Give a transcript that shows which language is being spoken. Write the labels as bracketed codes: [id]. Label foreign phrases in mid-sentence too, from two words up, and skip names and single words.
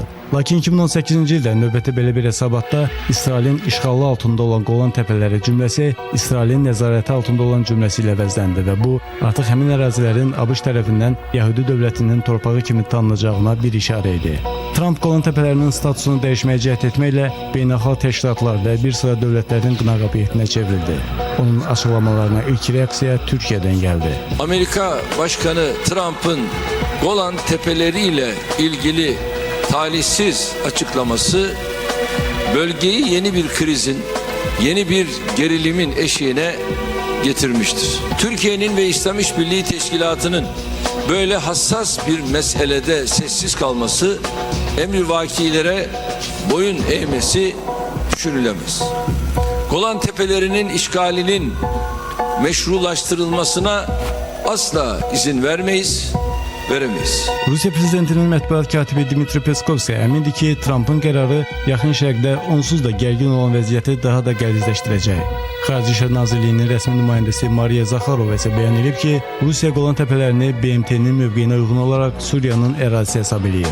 [az] Lakin 2018-ci ildə növbəti belə bir hesabatda İsrailin işğalı altında olan Golan təpələri cümləsi İsrailin nəzarəti altında olan cümləsi ilə əvəzləndi və bu artıq həmin ərazilərin ABŞ tərəfindən Yəhudi dövlətinin torpağı kimi tanınacağına bir işarə idi. Trump Golan təpələrinin statusunu dəyişməyə cəhd etməklə beynəlxalq təşkilatlar və bir sıra dövlətlərin qınaq obyektinə çevrildi. Onun açıqlamalarına ilk reaksiya Türkiyədən gəldi. [tr] Amerika Başkanı Trump'ın Golan tepeleri ile ilgili talihsiz açıklaması bölgeyi yeni bir krizin, yeni bir gerilimin eşiğine getirmiştir. Türkiye'nin ve İslam İşbirliği Teşkilatı'nın böyle hassas bir meselede sessiz kalması, emrivakilere boyun eğmesi düşünülemez. Golan tepelerinin işgalinin meşrulaştırılmasına asla izin veremeyiz. [az] Rusiya prezidentinin mətbuat katibi Dmitri Peskov isə əmindir ki, Trumpın qərarı yaxın şərqdə onsuz da gərgin olan vəziyyəti daha da qəlizləşdirəcək. Xarici İşlər Nazirliyinin rəsmi nümayəndəsi Mariya Zakharova isə bəyan edib ki, Rusiya Golan təpələrini BMT-nin mövqeyinə uyğun olaraq Suriyanın ərazisi hesab edir.